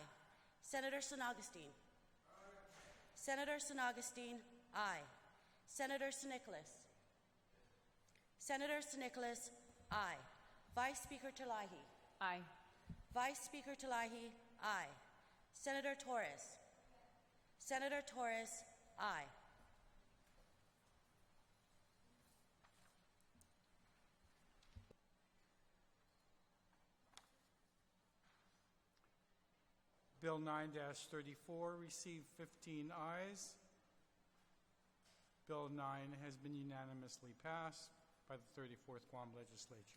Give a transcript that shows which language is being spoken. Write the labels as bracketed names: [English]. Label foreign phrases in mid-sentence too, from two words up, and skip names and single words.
[English] Senator Snogstein. Senator Snogstein, aye. Senator Nicholas. Senator Nicholas, aye. Vice Speaker Talahi. Aye. Vice Speaker Talahi, aye. Senator Torres. Senator Torres, aye. Bill 9-34 received 15 ayes. Bill 9 has been unanimously passed by the 34th Guam Legislature.